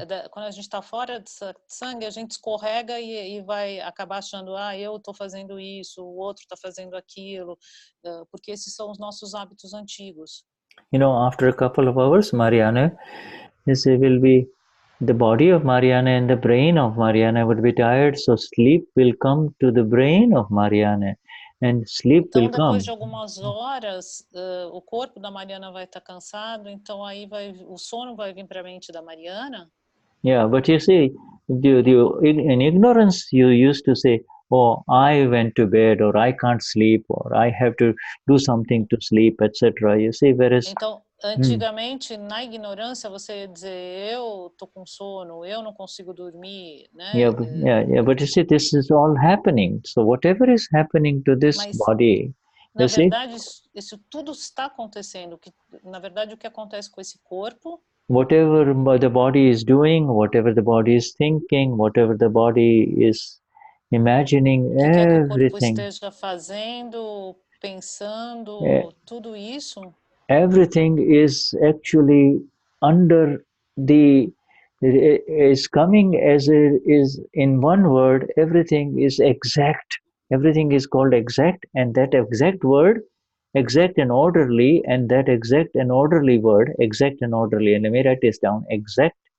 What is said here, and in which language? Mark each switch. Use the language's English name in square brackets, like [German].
[Portuguese] Quando a gente está fora de satsang, a gente escorrega e vai acabar achando, eu estou fazendo isso, o outro está fazendo aquilo, porque esses são os nossos hábitos antigos. [English] After a couple of hours, Marianne, will be the body of Marianne and the brain of Marianne would be tired, so sleep will come to the brain of Marianne, and sleep [Portuguese] Então, [English] will come. [Portuguese] depois de algumas horas, o corpo da Mariana vai estar cansado, então aí o sono vai vir para a mente da Mariana. [English] Yeah, but you see, in ignorance, you used to say, "Oh, I went to bed," or "I can't sleep," or "I have to do something to sleep," etc. You see, whereas [Portuguese] Então, antigamente, na ignorância, você ia dizer, eu tô com sono, eu não consigo dormir, né? [English] yeah, but you see, this is all happening. So whatever is happening to this body, [Portuguese] na verdade, isso tudo está acontecendo. Na verdade, o que acontece com esse corpo? [English] Whatever the body is doing, whatever the body is thinking, whatever the body is imagining, [Portuguese] que quer que o corpo [English] everything. [Portuguese] esteja fazendo, pensando, tudo isso. [English] Everything is actually under the, is coming as it is in one word, everything is exact. Everything is called exact, and that exact word, exact and orderly, and that exact and orderly word, exact and orderly, and let me write this down, exact.